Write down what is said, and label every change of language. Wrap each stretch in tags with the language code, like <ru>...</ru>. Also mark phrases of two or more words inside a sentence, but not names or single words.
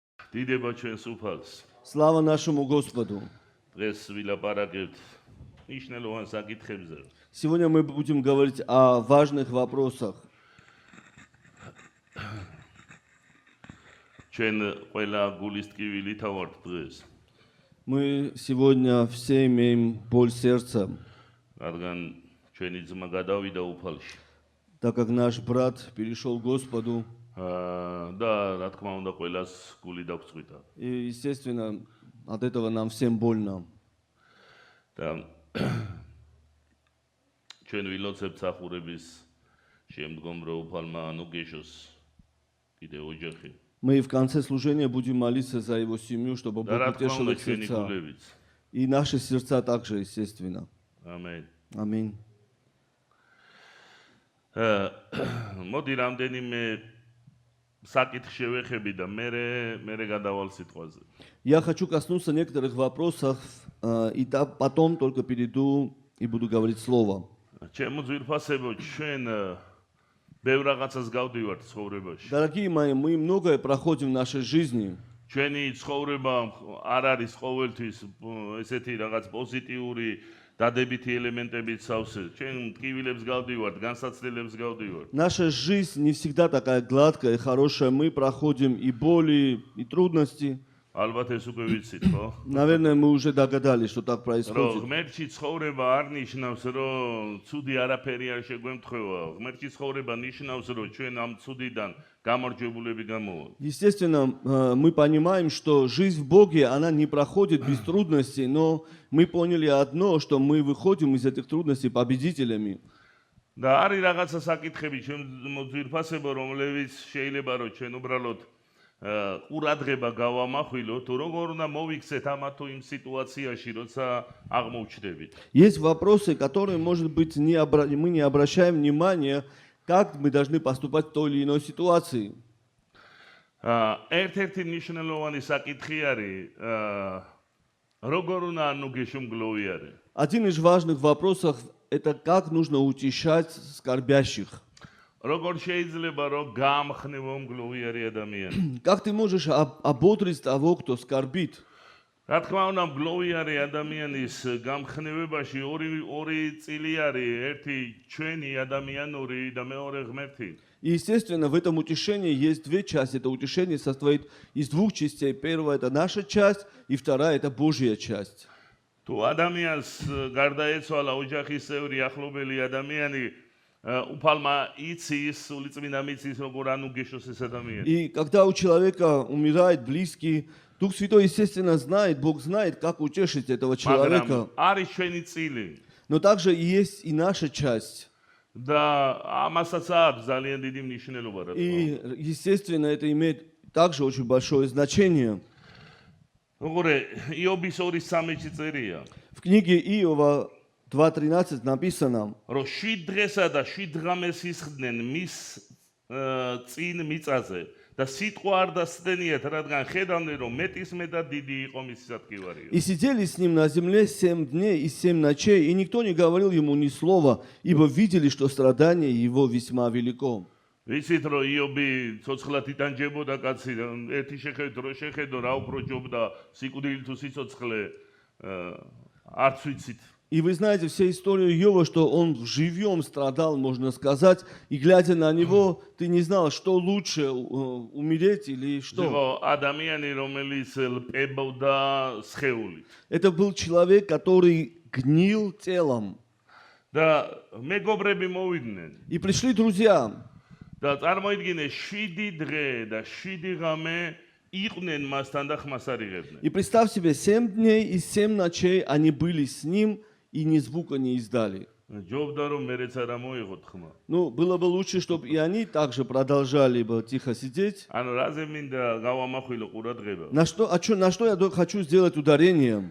<ka>დიდება ჩვენს უფალს.</ka> <ru>Слава нашему Господу.</ru> <ka>დღეს ვილაპარაკებთ მნიშვნელოვან საკითხებზე.</ka> <ru>Сегодня мы будем говорить о важных вопросах.</ru> <ka>ჩვენ ყველა გულისტკივილით ავართ დღეს.</ka> <ru>Мы сегодня все имеем боль сердца,</ru> <ka>რადგან ჩვენი ძმა გადავიდა უფალში.</ka> <ru>так как наш брат перешел к Господу.</ru> <ka>და რა თქმა უნდა ყველას გული დაგწყვიტა.</ka> <ru>И, естественно, от этого нам всем больно.</ru> <ka>და ჩვენ ვილოცებთ სახურების შემდგომ რომ უფალმა ნუგეშოს კიდე ოჯახი.</ka> <ru>Мы в конце служения будем молиться за его семью, чтобы Бог утешил их сердца. И наши сердца также, естественно. Аминь. Аминь.</ru> <ka>მოდი რამდენიმე საკითხ შევეხები და მე გადავალ სიტყვაზე.</ka> <ru>Я хочу коснуться некоторых вопросов, и потом только перейду и буду говорить слово.</ru> <ka>ჩემო ძვირფასებო, ჩვენ ბევრ რაღაცას გავდივართ ცხოვრებაში.</ka> <ru>Дорогие мои, мы многое проходим в нашей жизни.</ru> <ka>ჩვენი ცხოვრება არ არის ყოველთვის ესეთი რაღაც პოზიტიური დადებითი ელემენტებით სავსე. ჩვენ ტკივილებს გავდივართ, განსაცდელებს გავდივართ.</ka> <ru>Наша жизнь не всегда такая гладкая и хорошая. Мы проходим и боли, и трудности.</ru> <ka>ალბათ ეს უკვე ვიცით, ხო?</ka> <ru>Наверное, мы уже догадались, что так происходит.</ru> <ka>ღმერთში ცხოვრება არ ნიშნავს, რომ ცუდი არაფერი არ შეგვემთხვევა. ღმერთში ცხოვრება ნიშნავს, რომ ჩვენ ამ ცუდიდან გამარჯვებულები გამოვართ.</ka> <ru>Естественно, мы понимаем, что жизнь в Боге, она не проходит без трудностей, но мы поняли одно, что мы выходим из этих трудностей победителями.</ru> <ka>და არის რაღაცა საკითხები ჩვენ ძვირფასებო, რომლებიც შეიძლება რომ ჩვენ უბრალოდ ყურადღება გავამახვილოთ, როგორ უნდა მოვიქცეთ ამა თუ იმ სიტუაციაში, როცა აღმოჩნდებით.</ka> <ru>Есть вопросы, которые, может быть, мы не обращаем внимания, как мы должны поступать в той или иной ситуации.</ru> <ka>ერთ-ერთი მნიშვნელოვანი საკითხი არის როგორ უნდა ნუგეშუმგლოვი არის.</ka> <ru>Один из важных вопросов – это как нужно утешать скорбящих.</ru> <ka>როგორ შეიძლება რომ გაამხნევო მგლოვი არის ადამიანი.</ka> <ru>Как ты можешь ободрить того, кто скорбит?</ru> <ka>რა თქმა უნდა მგლოვი არის ადამიანის გამხნევებაში ორი წილი არის, ერთი ჩვენი ადამიანური და მეორე ღმერთი.</ka> <ru>И, естественно, в этом утешении есть две части. Это утешение состоит из двух частей. Первая – это наша часть, и вторая – это Божья часть.</ru> <ka>თუ ადამიანს გარდაეცვალა ოჯახის წევრი ახლობელი ადამიანი, უფალმა იცის, სულიწმინდა მიცის, როგორ ანუგეშოს ეს ადამიანი.</ka> <ru>И когда у человека умирает близкий, Дух Святой, естественно, знает, Бог знает, как утешить этого человека.</ru> <ka>არის ჩვენი წილი.</ka> <ru>Но также есть и наша часть.</ru> <ka>და ამასაც აქვს ძალიან დიდი მნიშვნელობა, რა თქმა უნდა.</ka> <ru>И, естественно, это имеет также очень большое значение.</ru> <ka>როგორ იობის 2:13 წერია.</ka> <ru>В книге Иова 2:13 написано,</ru> <ka>რომ 7 დღესა და 7 ღამეს ისხდნენ მის წინ მიწაზე და სიტყვა არ დასდენიათ, რადგან ხედავდნენ, რომ მეტისმეტად დიდი იყო მისი სათქივარია.</ka> <ru>и сидели с ним на земле 7 дней и 7 ночей, и никто не говорил ему ни слова, ибо видели, что страдание его весьма велико.</ru> <ka>ვიცით რომ იობი ცოცხლად იტანჯებოდა კაცი, ერთი შეხედო რა უფრო ჯობდა სიკვდილი თუ სიცოცხლე არც ვიცით.</ka> <ru>И вы знаете всю историю Иова, что он живьем страдал, можно сказать, и глядя на него, ты не знал, что лучше, умереть или что.</ru> <ka>ადამიანი რომელიც ლპებოდა სხეულით.</ka> <ru>Это был человек, который гнил телом.</ru> <ka>და მეგობრები მოვიდნენ.</ka> <ru>И пришли друзья.</ru> <ka>და წარმოიდგინე 7 დღე და 7 ღამე იყვნენ მასთან და ხმას არიღებდნენ.</ka> <ru>И представь себе, 7 дней и 7 ночей они были с ним и ни звука не издали.</ru> <ka>ჯობდა რომ მეც არ მოიღოთ ხმა.</ka> <ru>Ну, было бы лучше, чтобы и они также продолжали бы тихо сидеть.</ru> <ka>ანუ რაზე მინდა გავამახვილო ყურადღება.</ka> <ru>На что я хочу сделать ударение?</ru>